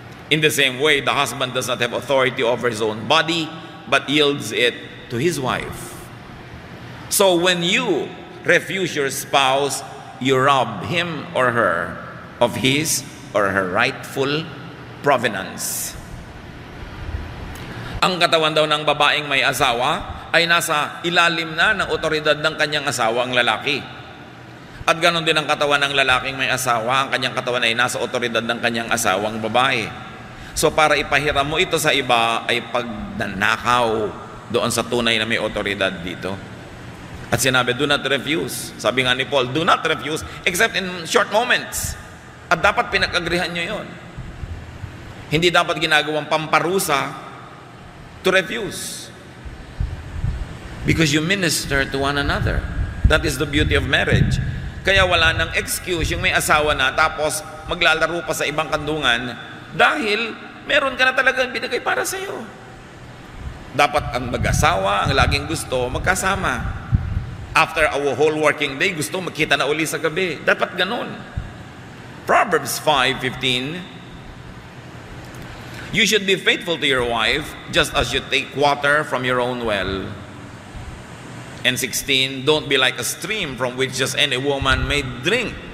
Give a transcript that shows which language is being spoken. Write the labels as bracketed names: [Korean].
[English] In the same way, the husband does not have authority over his own body, but yields it to his wife. So when you refuse your spouse, you rob him or her of his or her rightful provenance. [Filipino] Ang katawan daw ng babaeng may asawa ay nasa ilalim na ng otoridad ng kanyang asawa, ang lalaki. At ganon din ang katawan ng lalaking may asawa, ang kanyang katawan ay nasa otoridad ng kanyang asawang babae. So para ipahiram mo ito sa iba ay pagnanakaw doon sa tunay na may otoridad dito. At sinabi, [English] do not refuse. [Filipino] Sabi nga ni Paul, [English] do not refuse except in short moments. [Filipino] At dapat pinag-agrihan nyo yon. Hindi dapat ginagawang pamparusa [English] to refuse. Because you minister to one another. That is the beauty of marriage. [Filipino] Kaya wala nang excuse yung may asawa na tapos maglalaro pa sa ibang kandungan dahil meron ka na talagang binigay para sa iyo. Dapat ang mag-asawa, ang laging gusto, magkasama. [English] After a whole working day, [Filipino] gusto magkita na uli sa gabi. Dapat ganun. [English] Proverbs 5:15, you should be faithful to your wife just as you take water from your own well. And 16, don't be like a stream from which just any woman may drink.